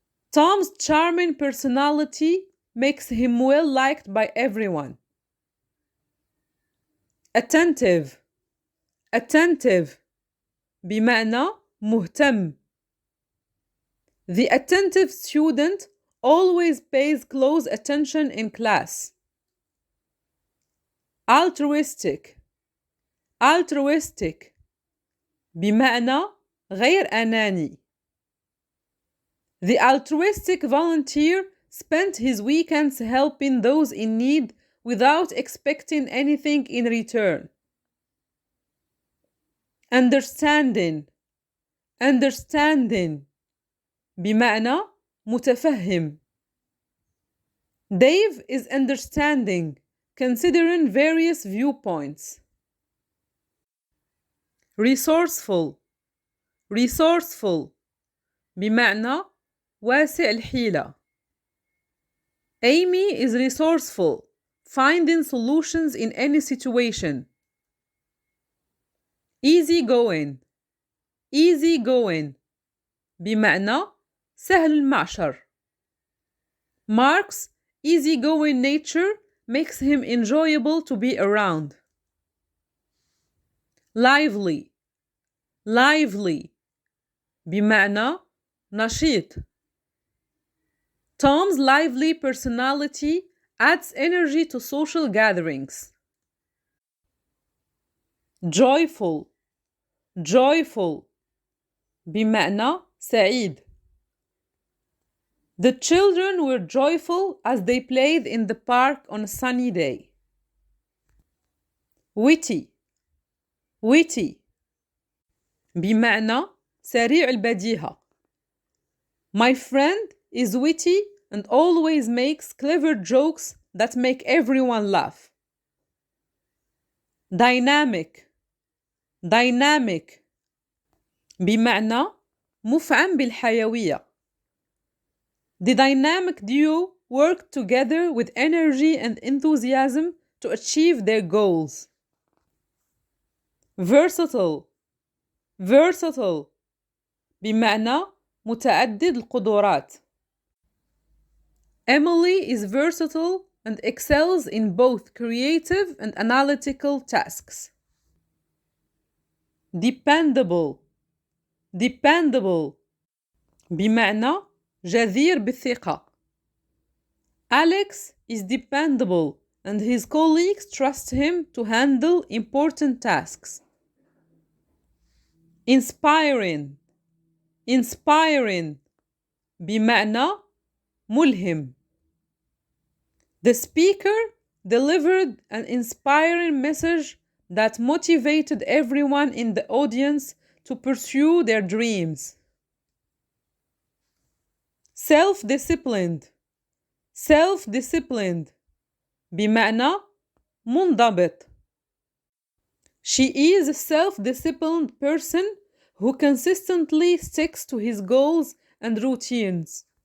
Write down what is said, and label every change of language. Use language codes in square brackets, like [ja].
[en] Tom's charming personality makes him well liked by everyone. [ar] attentive attentive بمعنى مهتم. [en] The attentive student always pays close attention in class. [ar] altruistic altruistic بمعنى غير أناني. [en] The altruistic volunteer spent his weekends helping those in need without expecting anything in return. [ar] understanding understanding بمعنى متفهم. [en] Dave is understanding, considering various viewpoints. [ar] resourceful resourceful بمعنى واسع الحيلة. [en] Amy is resourceful, finding solutions in any situation. [ar] easygoing easygoing بمعنى سهل المعشر. [en] Mark's easygoing nature makes him enjoyable to be around. [ar] lively lively بمعنى نشيط. [en] Tom's lively personality adds energy to social gatherings. [ar] joyful joyful بمعنى سعيد. [en] The children were joyful as they played in the park on a sunny day. [ar] witty witty بمعنى سريع البديهة. [en] My friend is witty and always makes clever jokes that make everyone laugh. [ar] dynamic dynamic بمعنى مفعم بالحيوية. [en] The dynamic duo worked together with energy and enthusiasm to achieve their goals. [ar] versatile versatile بمعنى متعدد القدرات. [en] Emily is versatile and excels in both creative and analytical tasks. [ar] dependable dependable بمعنى جدير بالثقة. [en] Alex is dependable and his colleagues trust him to handle important tasks. Inspiring. [ar] Inspiring بمعنى ملهم. [en] The speaker delivered an inspiring message that motivated everyone in the audience to pursue their dreams. Self-disciplined. [ar] Self-disciplined بمعنى منضبط. [en] She is a self-disciplined person who consistently sticks to his goals and routines.